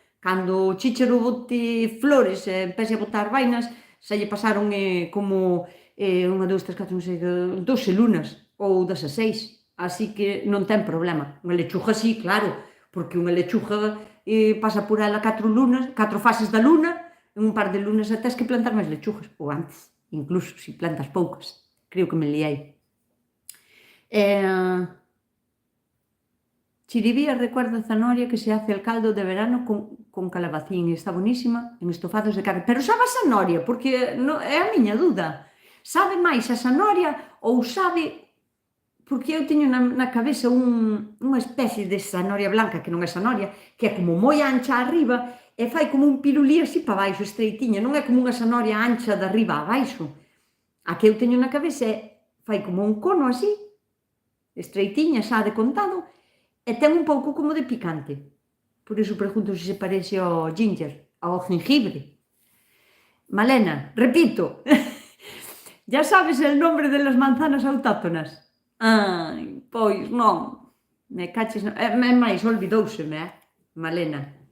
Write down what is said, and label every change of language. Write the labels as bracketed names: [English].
[Galician] Cando o chícharo bote flores e empece a botar vainas, xa lle pasaron como 1, 2, 3, 4, 5, 6, 12 lunas ou 16, así que non ten problema. Unha lechuga sí, claro, porque unha lechuga pasa por ela 4 lunas, 4 fases da luna, en un par de lunas tes que plantar máis lechugas, ou antes, incluso, se plantas poucas. Creo que me liei. [Spanish] Chiribía recuerda a zanahoria que se hace el caldo de verano con calabacín, está buenísima en estofados de carne. [Galician] Pero sabe a zanahoria? Porque é a miña duda. Sabe máis a zanahoria ou sabe... Porque eu teño na cabeza unha especie de zanahoria blanca, que non é zanahoria, que é como moi ancha arriba e fai como un pirulí así para baixo, estreitiña. Non é como unha zanahoria ancha de arriba a baixo. A que eu teño na cabeza fai como un cono así, estreitiña, xa de contado, e ten un pouco como de picante. Por iso pregunto se se parece ao ginger, ao jengibre. [Spanish] Malena, repito, ya sabes el nombre de las manzanas autóctonas? [Galician] Ai, pois non, me caches... É máis, olvidouseme, Malena.